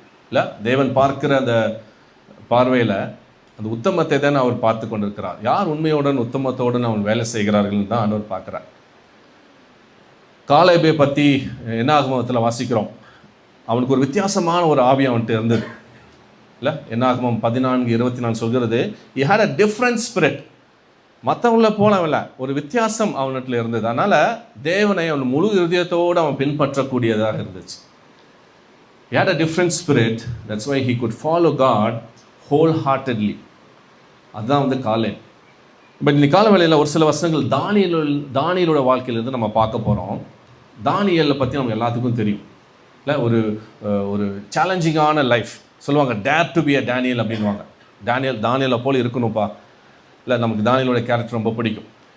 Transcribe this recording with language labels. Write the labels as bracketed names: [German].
[Tamil] இல்லை, தேவன் பார்க்கிற அந்த பார்வையில் அந்த உத்தமத்தை தான் அவர் பார்த்து கொண்டிருக்கிறார். யார் உண்மையுடன் உத்தமத்தோடு அவன் வேலை செய்கிறார்கள் தான் அவர் பார்க்குறார். காலேபை பற்றி என்னாகமத்தில் வாசிக்கிறோம். அவனுக்கு ஒரு வித்தியாசமான ஒரு ஆவி அவன்கிட்ட இருந்தது. இல்லை, என்னாகமம் 14:24 சொல்கிறது, [English] he had a different spirit. [Tamil] மற்றவங்கள போலவில்லை, ஒரு வித்தியாசம் அவனிடத்தில் இருந்தது. அதனால் தேவனை அவன் முழு இருதயத்தோடு அவன் பின்பற்றக்கூடியதாக இருந்துச்சு. [English] He had a different spirit. That's why he could follow God wholeheartedly. [Tamil] அதுதான் வந்து காலேப். பட் இன்னைக்கு கால வேளையில் ஒரு சில வசனங்கள் தானியலோட வாழ்க்கையிலேருந்து நம்ம பார்க்க போகிறோம். தானியலை பற்றி நமக்கு எல்லாத்துக்கும் தெரியும் இல்லை? ஒரு சேலஞ்சிங்கான லைஃப் சொல்லுவாங்க, [English] dare to be a Daniel [Tamil] அப்படின்வாங்க. தானியலை போல் இருக்கணும்ப்பா. இல்லை, நமக்கு தானியலோட கேரக்டர் ரொம்ப பிடிக்கும்.